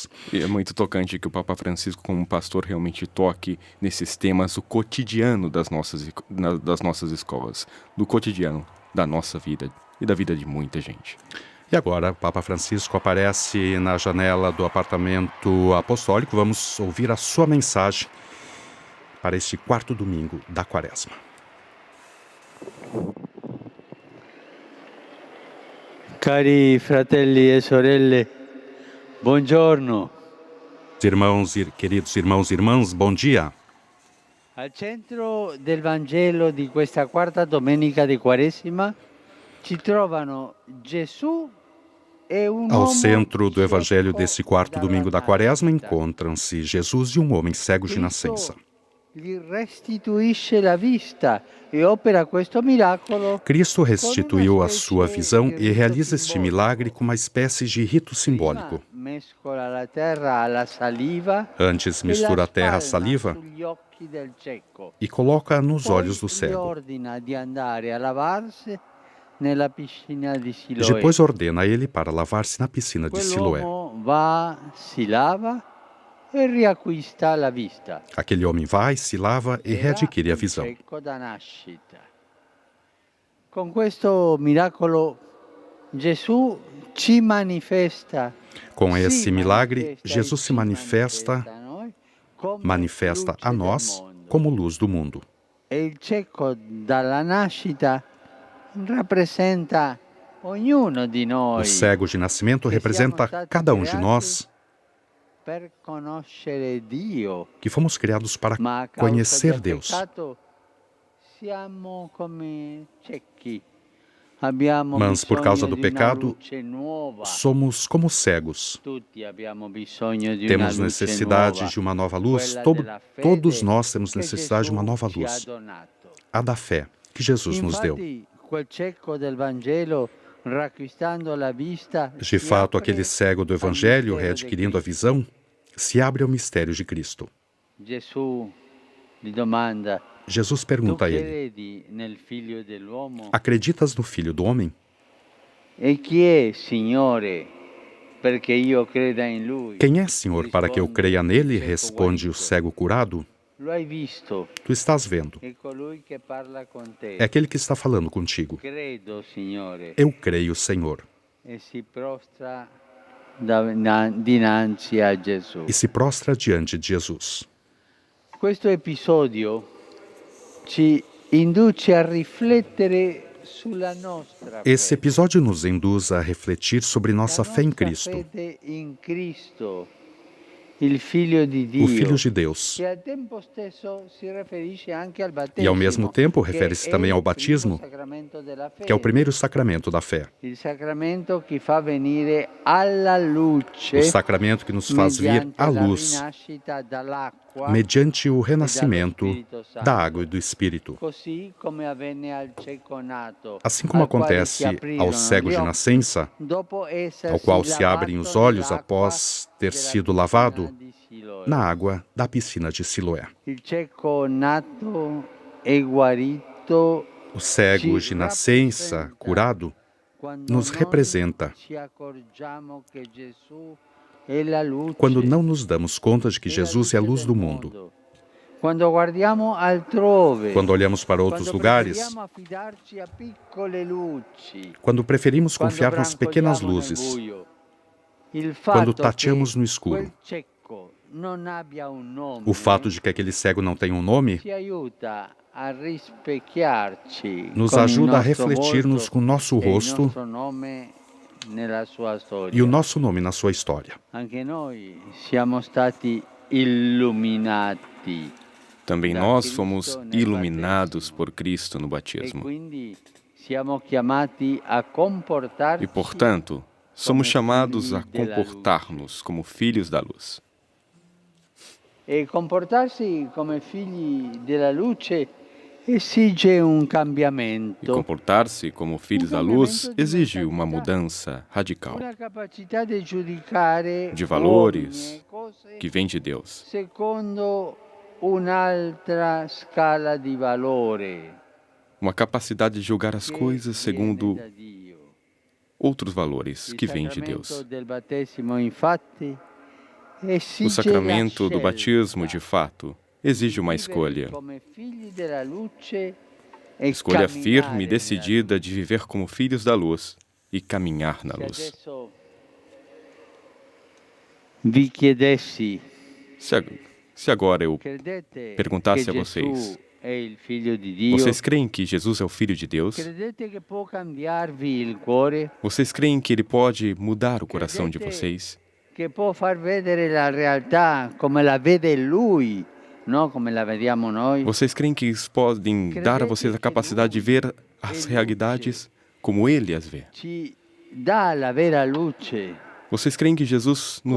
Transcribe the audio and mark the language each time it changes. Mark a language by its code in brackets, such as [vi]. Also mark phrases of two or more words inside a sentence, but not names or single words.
[pt] E é muito tocante que o Papa Francisco, como pastor, realmente toque nesses temas do cotidiano das nossas escolas, do cotidiano da nossa vida e da vida de muita gente. E agora, o Papa Francisco aparece na janela do apartamento apostólico. Vamos ouvir a sua mensagem para este 4º domingo da Quaresma. [it] Cari fratelli e sorelle, buongiorno. [pt] Queridos irmãos e irmãs, bom dia. [it] Al centro del Vangelo di questa quarta domenica di Quaresima ci trovano Gesù e un [pt] Ao [it] uomo [pt] centro do evangelho [it] cieco [pt] desse 4º domingo da [it] dalla [pt] Quaresma [it] nascita. [pt] encontram-se Jesus e um homem cego de nascença. [it] Cristo gli restituisce la vista e opera questo miracolo. [pt] Cristo restituiu a sua visão e realiza este milagre com uma espécie de rito simbólico. [it] Prima mescola la terra alla saliva [pt] Antes [it] e [pt] mistura [it] la [pt] a terra à [it] spalma [pt] saliva [it] sugli occhi del cieco. [pt] e coloca nos [it] Poi [pt] olhos do [it] gli [pt] cego. [it] ordina di andare a lavarsi nella piscina di Siloè. [pt] Depois ordena a ele para lavar-se na piscina de Siloé. [it] Quell'uomo va, si lava e riacquista la vista. [pt] Aquele homem vai, se lava e readquire a [it] Era [pt] visão. [it] cieco da nascita. Con questo miracolo Gesù ci manifesta. [pt] Com [it] si [pt] esse milagre, [it] manifesta e [pt] Jesus se [it] ci [pt] manifesta [it] a noi come [pt] manifesta a [it] luce del [pt] nós [it] mondo. [pt] como luz do mundo. [it] E il cieco dalla nascita rappresenta ognuno di noi [pt] O cego de nascimento representa cada um de nós [it] per conoscere Dio, [pt] que fomos criados para [it] ma a causa [pt] conhecer [it] del [pt] Deus. [it] peccato siamo come ciechi. Abbiamo [pt] Mas por causa [it] bisogno [pt] do [it] di una [pt] pecado, [it] luce nuova. [pt] somos como cegos. [it] Tutti abbiamo bisogno di una [pt] Temos [it] luce [pt] necessidade [it] nuova, [pt] de uma nova luz. [it] quella [pt] Todo- [it] della fede [pt] todos nós temos [it] che [pt] necessidade de uma [it] Gesù [pt] nova [it] ci ha [pt] luz. [it] donato. [pt] A da fé que Jesus nos deu. [it] Infatti, quel cieco del Vangelo, riacquistando la vista, [pt] De [it] si [pt] fato, [it] apre [pt] aquele cego do Evangelho, [it] al mistero [pt] readquirindo a [it] di [pt] visão, se abre ao mistério de Cristo. [it] Gesù gli domanda: [pt] Jesus [it] tu [pt] pergunta a ele: [it] credi nel figlio dell'uomo? [pt] acreditas no Filho do Homem? [it] E chi è, Signore, perché io creda in lui? [pt] Quem é, Senhor, para que eu creia nele? [it] Cieco [pt] Responde o [it] guarito. [pt] cego curado. [it] Lo hai visto? [pt] Tu estás vendo. [it] È colui che parla con te. [pt] É aquele que está falando contigo. [it] Credo, Signore. [pt] Eu creio, Senhor. [it] E si prostra dinanzi a Gesù. [pt] E se prostra diante de Jesus. [it] Questo episodio ci induce a riflettere sulla nostra [pt] Esse [it] fede. [pt] episódio nos induz a refletir sobre nossa [it] La [pt] fé em [it] nostra [pt] Cristo, [it] fede in Cristo, il Figlio di Dio, [pt] o Filho de Deus. [it] che al tempo stesso si riferisce anche al battesimo, [pt] E ao mesmo tempo [it] che [pt] refere-se [it] è [pt] também ao [it] il primo [pt] batismo, [it] sacramento della [pt] que é o [it] fede, [pt] primeiro sacramento da fé. [it] il sacramento che fa venire alla luce [pt] O sacramento que nos faz vir [it] mediante [pt] à [it] la [pt] luz, [it] rinascita dall'acqua, [pt] mediante o renascimento da água e do Espírito. [it] così come avvenne al cieco nato, [pt] Assim como [it] al quale [pt] acontece [it] si aprirono [pt] ao cego [it] gli [pt] de [it] occhi, [pt] nascença, [it] dopo essersi [pt] ao qual se abrem os [it] lavato [pt] olhos [it] nell'acqua [pt] após ter [it] della [pt] sido [it] piscina [pt] lavado [it] di Siloè. [pt] na água da piscina de Siloé. [it] Il cieco nato e guarito [pt] O cego de nascença, curado, [it] quando [pt] nos [it] noi [pt] representa [it] ci accorgiamo che Gesù è la luce, [pt] quando não nos damos conta de que [it] è la [pt] Jesus é a [it] luce [pt] luz [it] del [pt] do mundo. [it] Quando guardiamo altrove, [pt] Quando olhamos para outros [it] quando [pt] lugares, [it] preferiamo affidarci a piccole luci, [pt] quando preferimos [it] quando [pt] confiar nas pequenas [it] brancoliamo nel [pt] luzes, [it] buio. Il [pt] quando [it] fatto [pt] tateamos [it] che [pt] no escuro. [it] quel cieco non abbia un nome [pt] O fato de que aquele cego não tem um nome [it] ci aiuta a rispecchiarci [pt] nos [it] con il [pt] ajuda a [it] nostro [pt] refletirmos [it] volto [pt] com o nosso [it] e il [pt] rosto [it] nostro nome nella sua storia. [pt] e o nosso nome na sua história. [it] Anche noi siamo stati illuminati [pt] Também [it] da [pt] nós [it] Cristo [pt] fomos [it] nel [pt] iluminados [it] battesimo. [pt] por Cristo no [it] e [pt] batismo. [it] quindi siamo chiamati a comportarci [pt] E, portanto, somos como chamados a filhos della comportar-nos como filhos da luz. [it] E comportarsi come figli della luce esige un [pt] E [it] cambiamento, [pt] comportar-se como filhos da luz exige uma mudança radical [it] una capacità di giudicare [pt] de valores [it] uomini e cose [pt] que vem de Deus, [it] secondo un'altra scala di valore [pt] uma capacidade de julgar as [it] che [pt] coisas [it] viene [pt] segundo [it] da Dio. [pt] outros valores [it] Il [pt] que vêm de [it] sacramento [pt] Deus. [it] del battesimo, infatti, esige [pt] O sacramento [it] la [pt] do batismo, [it] scelta [pt] de fato, exige uma [it] di vivere [pt] escolha. [it] come figli della luce e [pt] Escolha [it] camminare [pt] firme e [it] nella [pt] decidida de viver como filhos da luz e caminhar na [it] Se [pt] luz. [it] adesso vi chiedessi, [pt] Se agora eu [it] credete [pt] perguntasse [it] che [pt] a vocês, [it] Gesù è il figlio di Dio? [pt] vocês creem que Jesus é o Filho de Deus? [it] Credete che può cambiarvi il cuore? [pt] Vocês creem que Ele pode mudar o coração de vocês? [it] Che può far vedere la realtà come la vede Lui, non come la vediamo noi? [pt] Vocês creem que isso podem dar a vocês a capacidade de ver as realidades como Ele as vê? [it] Ci dà la vera luce. [pt] Vocês creem que Jesus nos